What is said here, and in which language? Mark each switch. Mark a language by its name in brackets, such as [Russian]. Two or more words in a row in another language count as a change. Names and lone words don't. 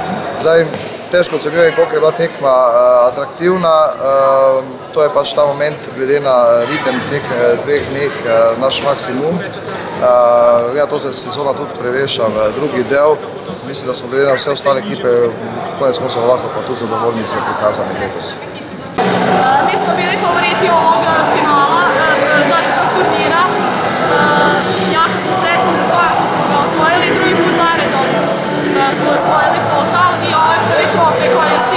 [Slovenian] Zdaj, težko ocenjujem, koliko je bila tekma atraktivna, to je pač ta moment, glede na ritem teh dveh dneh, naš maksimum. Glede na to se sezona tudi preveša v drugi del, mislim, da smo glede na vse ostale ekipe, konec koncev lahko pa tudi zadovoljni za prikazani letos. [Serbian] Mi smo bili favoriti ovog finala, zaključak turnira. Jako smo srećni zbog toga što smo ga osvojili, drugi put zaredom smo osvojili pokal i ovaj prvi trofej koji